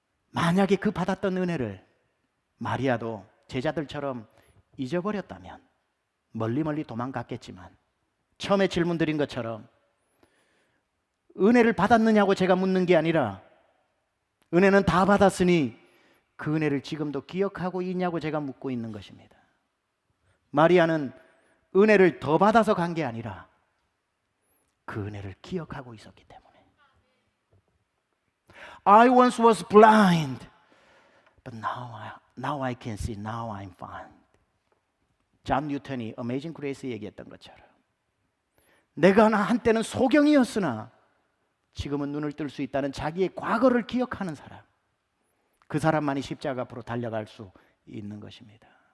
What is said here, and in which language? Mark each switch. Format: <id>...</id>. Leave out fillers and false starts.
<ko>만약에 그 받았던 은혜를 마리아도 제자들처럼 잊어버렸다면 멀리 도망갔겠지만 처음에 질문 드린 것처럼 은혜를 받았느냐고 제가 묻는 게 아니라 은혜는 다 받았으니 그 은혜를 지금도 기억하고 있냐고 제가 묻고 있는 것입니다. 마리아는 은혜를 더 받아서 간 게 아니라 그 은혜를 기억하고 있었기 때문에.</ko> <en>I once was blind, but now I can see. Now I'm fine.</en> <ko>존 뉴턴이 어메이징 그레이스 얘기했던 것처럼 내가 한때는 소경이었으나 지금은 눈을 뜰 수 있다는 자기의 과거를 기억하는 사람, 그 사람만이 십자가 앞으로 달려갈 수 있는 것입니다.</ko>